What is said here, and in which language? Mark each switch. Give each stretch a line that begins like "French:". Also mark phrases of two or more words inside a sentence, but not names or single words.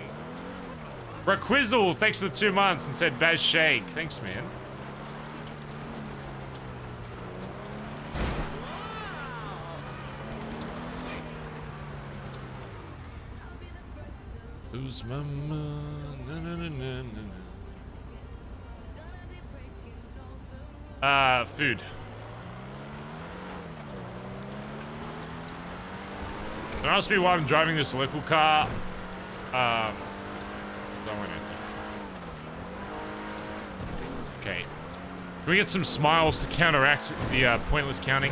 English: Raquizzle, thanks for the 2 months and said Baz Shake. Thanks, man. Who's mama? Na, na, na, na, na. Food. Don't ask me why I'm driving this local car. Don't want to answer. Okay. Can we get some smiles to counteract the pointless counting?